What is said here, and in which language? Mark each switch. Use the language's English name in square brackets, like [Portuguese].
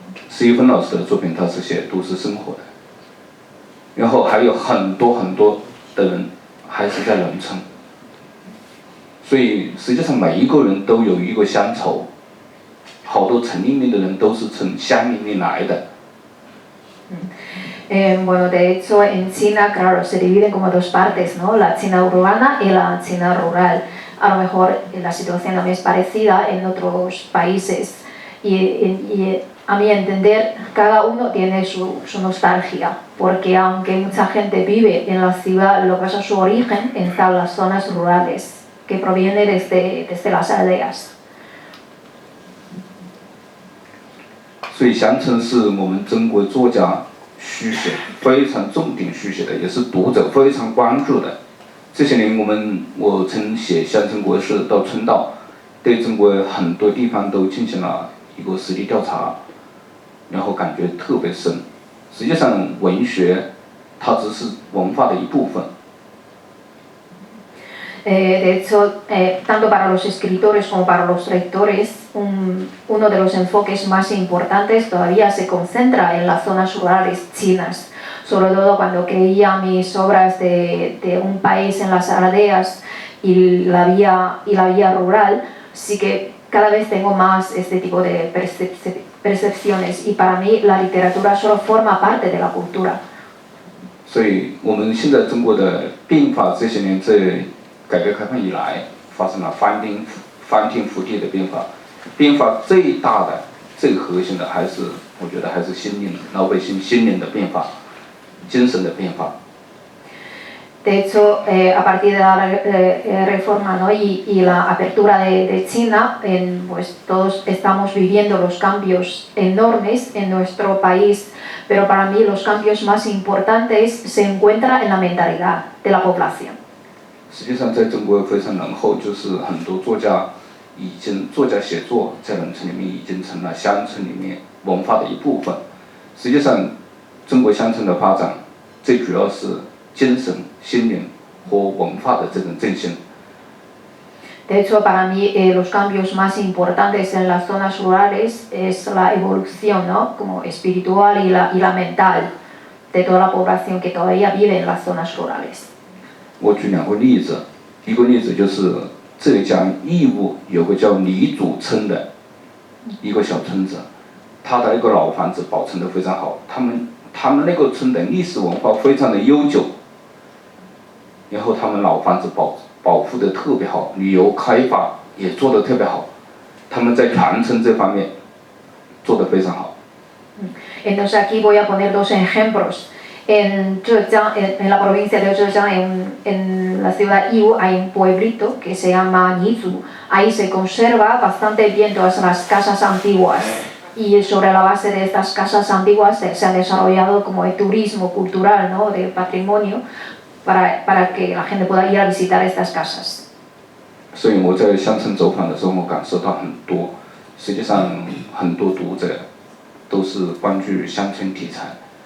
[Chinese] 施一芬老师的作品他是写都市生活的，然后还有很多很多的人还是在农村，所以实际上每一个人都有一个乡愁，好多城里面的人都是从乡里面来的。 [Spanish] Bueno, de hecho, en China, claro, se dividen como dos partes, ¿no? La China urbana y la China rural. A lo mejor la situación también es parecida en otros países. Y a mi entender, cada uno tiene su nostalgia, porque aunque mucha gente vive en la ciudad, lo que es su origen están las zonas rurales, que provienen desde las aldeas. [Chinese] 所以乡村是我们中国作家续写非常重点续写的，也是读者非常关注的。这些年我从写乡村国事到村道，对中国很多地方都进行了一个实地调查，然后感觉特别深。实际上文学它只是文化的一部分。 [Spanish] De hecho, tanto para los escritores como para los lectores, uno de los enfoques más importantes todavía se concentra en las zonas rurales chinas, sobre todo cuando creía mis obras de un país en las aldeas y la vía rural, sí que cada vez tengo más este tipo de percepciones, y para mí la literatura solo forma parte de la cultura. [Chinese] 所以我们现在中国的变化这些年在改革开放以来发生了翻天覆地的变化，变化最大的、最核心的我觉得还是老百姓心灵的变化，精神的变化。 [Spanish] De hecho, a partir de la reforma, ¿no? y la apertura de China, pues todos estamos viviendo los cambios enormes en nuestro país, pero para mí los cambios más importantes se encuentran en la mentalidad de la población. [Chinese] 实际上在中国非常浓厚，就是很多作家写作在农村里面已经成了乡村里面文化的一部分。实际上中国乡村的发展最主要是精神、心灵和文化的这种振兴。 [Spanish] De hecho, para mí los cambios más importantes en las zonas rurales es la evolución, ¿no? Como espiritual y la mental de toda la población que todavía vive en las zonas rurales. [Chinese] 我举两个例子，一个例子就是浙江义乌有个叫李祖村的一个小村子，它的那个老房子保存得非常好，他们那个村的历史文化非常的悠久，然后他们老房子保护得特别好，旅游开发也做得特别好，他们在传承这方面做得非常好。 [Spanish] Entonces aquí voy a poner dos ejemplos. En Zhejiang, en la provincia de Zhejiang, en la ciudad Yiwu, hay un pueblito que se llama Nizu. Ahí se conserva bastante bien todas las casas antiguas, y sobre la base de estas casas antiguas se ha desarrollado como el turismo cultural, ¿no? De patrimonio, para que la gente pueda ir a visitar estas casas. [Chinese] 所以我在乡村走访的时候，我感受到很多，实际上很多读者都是关注乡村题材。